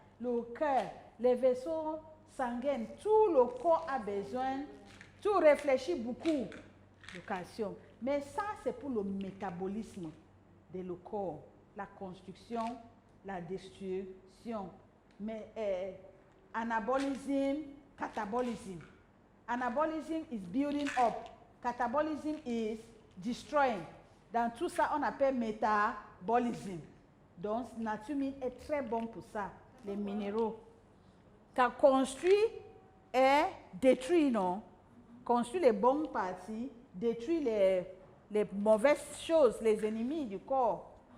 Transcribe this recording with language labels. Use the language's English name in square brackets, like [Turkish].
[French] Le cœur, les vaisseaux sanguins, tout le corps a besoin Tu réfléchis beaucoup, le calcium. Mais ça, c'est pour le métabolisme de le corps, la construction, la destruction. Mais [English] anabolism, catabolism. Anabolism is building up. Catabolism is destroying. [French] Dans tout ça, on appelle métabolisme. Donc, nature est très bon pour ça, les minéraux. Quand construit et détruit, non? Construit les bonnes parties, détruit les mauvaises choses, les ennemis du corps.